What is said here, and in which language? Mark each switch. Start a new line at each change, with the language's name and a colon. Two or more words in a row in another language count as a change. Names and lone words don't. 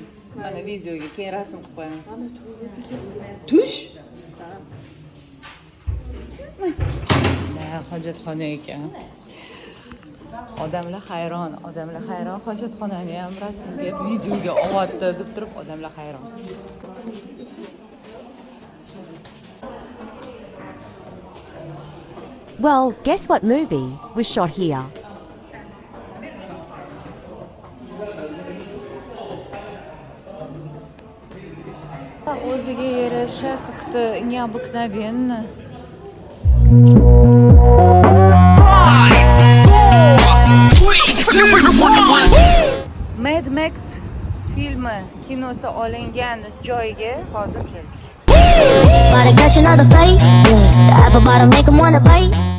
Uzbek: Mana videoga keyin rasm qilib qo'yamiz. Tush? Na, hojatxona ekan. Odamlar hayron, hojatxonani ham rasmga, videoga olyapti deb turib odamlar hayron.
English: Well, guess what movie was shot here?
Uzbek: O'ziga yarasha
Russian: как-то необыкновенно.
Uzbek: Mad Max filmi kinosi olingan joyga hozir keldik.
English: Gotta catch another fight. Yeah. The apple bottom make 'em wanna bite.